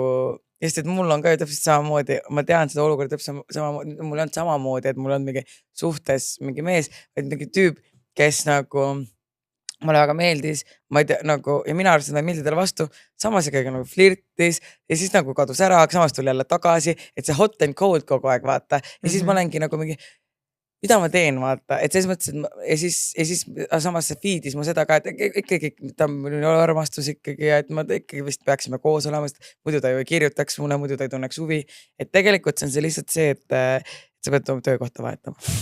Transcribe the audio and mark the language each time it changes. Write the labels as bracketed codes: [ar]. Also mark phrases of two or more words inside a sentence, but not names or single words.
[et] Just, et mul on ka ju täpselt samamoodi, ma tean seda olukorda täpselt samamoodi, mul on samamoodi, et mul on mingi suhtes mingi mees, või mingi tüüp, kes nagu mulle väga meeldis, ma ei tea, nagu, ja mina arvasin, et meeldi talle vastu, samas ikkagi nagu flirtis ja siis nagu kadus ära, samas tuli jälle tagasi, et see [en] hot and cold [et] kogu aeg, vaata. Ja siis ma olengi nagu mingi, mida ma teen, vaata, et selles mõttes, et ja siis samas see feed'is ma seda ka, et ikkagi ta on minu armastus ikkagi ja et ma ikkagi vist peaksime koos olema, sest muidu ta ju ei kirjutaks mulle, muidu ta ei tunneks huvi. Et tegelikult see on see lihtsalt see, et sa pead oma töökohta vahetama.